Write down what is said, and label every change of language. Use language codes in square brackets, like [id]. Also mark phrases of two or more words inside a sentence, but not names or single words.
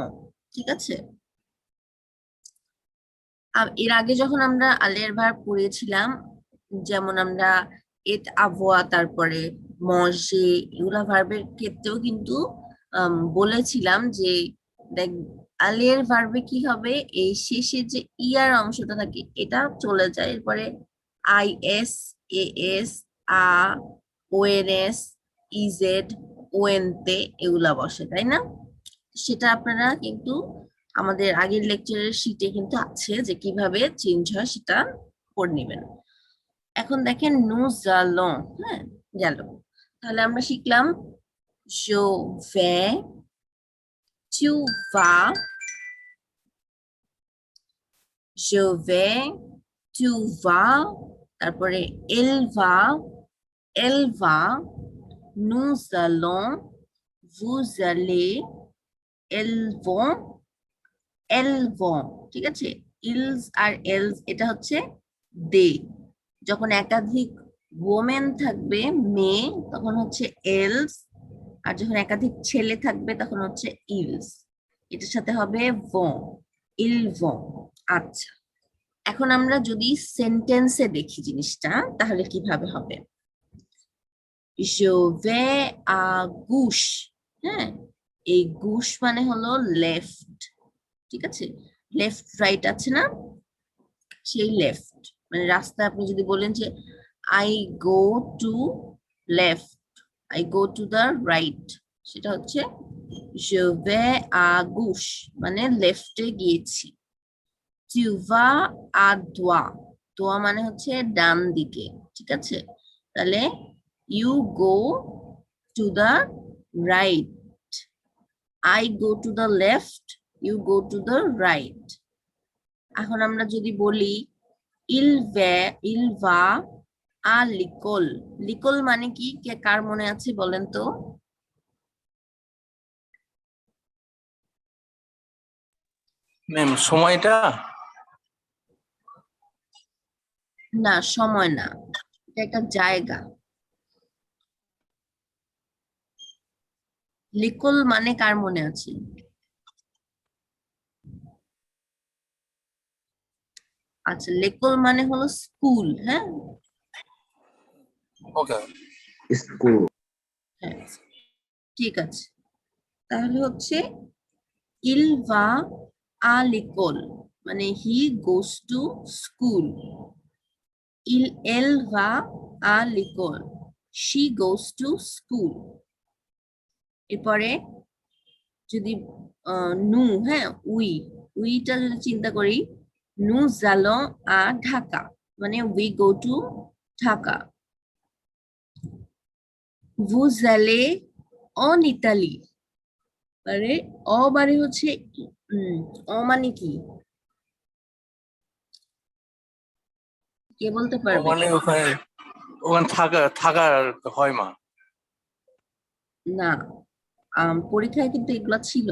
[bn] ঠিক আছে, এর আগে যখন আমরা আলের ভার্ব পড়েছিলাম, যেমন আমরা এট আভোয়া, তারপরে মজে, এগুলা ভার্বের ক্ষেত্রেও কিন্তু বলেছিলাম যে দেখ, আলের ভার্বে কি হবে, এই শেষে যে ইয়ার অংশটা থাকে এটা চলে যায়, এরপরে আই এস, এ এস, আ, ওএনএস, ইজেড, ওএনতে এগুলা বসে, তাই না? সেটা আপনারা কিন্তু আমাদের আগের লেকচারের শিটে কিন্তু আছে যে কিভাবে চেঞ্জ হয়, সেটা পড়ে নেবেন। এখন দেখেন [fr] nous allons. [bn] হ্যাঁ, গেল। তাহলে আমরা শিখলাম [fr] je vais, tu vas, je vais, tu vas, তারপরে elle va, elle va, nous allons, vous allez, elles vont, elles vont, [bn] ঠিক আছে? ইলস আর এলস এটা হচ্ছে দে। যখন একাধিক ওমেন থাকবে মেয়ে তখন হচ্ছে এলস, আর যখন একাধিক ছেলে থাকবে তখন হচ্ছে ইলস। এটার সাথে হবে ভন, [fr] ils vont. [bn] আচ্ছা, এখন আমরা যদি সেন্টেন্সে দেখি জিনিসটা তাহলে কিভাবে হবে। [fr] je vais à gauche, [bn] হ্যাঁ, এই গুশ মানে হলো লেফট, ঠিক আছে? লেফট রাইট আছে না, সেই লেফট মানে রাস্তা। আপনি যদি বলেন যে [en] I go to left, I go to the right, [bn] সেটা হচ্ছে [fr] je vais à gauche [bn] মানে লেফটে গিয়েছি। [fr] tu vas à droite, [bn] droite মানে হচ্ছে ডান দিকে, ঠিক আছে? [en] তাহলে you go to the right, I go to the left, you go to the right. [bn] এখন আমরা যদি বলি [fr] il va à l'école, [bn] l'école মানে কি, কে কার মনে আছে বলেন তো? ম্যাম সময়টা না, সময় না, এটা একটা জায়গা। l'école মানে কার মনে আছে? আচ্ছা, l'école মানে হলো স্কুল, হ্যাঁ ওকে স্কুল। হ্যাঁ, ঠিক আছে। তাহলে হচ্ছে [fr] il va à l'école [bn] মানে [en] he goes to school, [fr] elle va à l'école, [en] she goes to school। [bn] এরপরে যদি নু, হ্যাঁ উইটা যদি চিন্তা করি, [fr] nous allons à ঢাকা মানে [en] we go to ঢাকা। [fr] vous allez en Italie [bn] মানে অ মানে হচ্ছে অ মানে কি, কে বলতে পারবে? মানে ওখানে ওখানে থাকার হয় মা। না, পরীক্ষায় কিন্তু এগুলা ছিল।